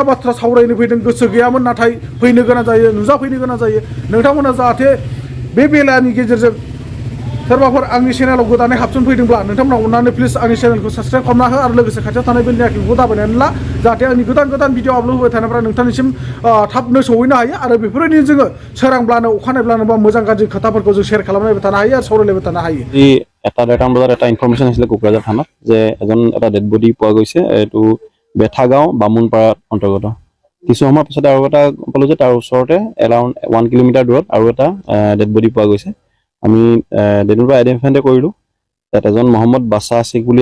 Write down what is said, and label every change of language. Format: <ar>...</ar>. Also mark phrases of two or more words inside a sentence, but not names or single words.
<brx>बाथ्रा सावरायनो फैदों गोसो गैयामोन नाथाय फैनो गोनां जायो नुजाफैनो गोनां जायो नोंथांमोना जाहाथे बे बेलानि गेजेरजों सोरबाफोर आंनि चेनेलाव गोदानै हाबसन फैदोंब्ला नोंथांमोना अननानै प्लिज आंनि चेनेलखौ साबस्क्राइब खालामना हो आरो लोगोसे खाथियाव थानाय बेलनि आइकनखौ दाबायनानै ला जाहाथे आंनि गोदान भिडिअ आपल'ड होबाय थानायफ्रा नोंथांनिसिम थाबनो सहैनो हायो आरो बेफोरबायदिनो जोङो सोरांब्लानो अखानायब्लानो बा मोजां गाज्रि खोथाफोरखौ जों शेयार खालामलायबाय थानो हायो आरो सावरायलायबाय थानो हायो</brx> <as>এটা 1:30 বজাত এটা ইনফৰমেশ্যন আহিছিলে কোকৰাঝাৰ থানাত যে এটা</as> <en>dead body</en> <as>পোৱা গৈছে এইটো বেথাগাঁও বামুণপাৰা অন্তৰ্গত কিছু সময়ৰ পিছত আৰু এটা পালো যে তাৰ ওচৰতে এৰাউণ্ড 1 কিলোমিটাৰ দূৰত আৰু এটা</as> <en>dead body</en> <as>পোৱা গৈছে আমি</as> <en>dead body identify</en> <as>কৰিলো তাত এজন মহম্মদ বাছা শেখ বুলি</as>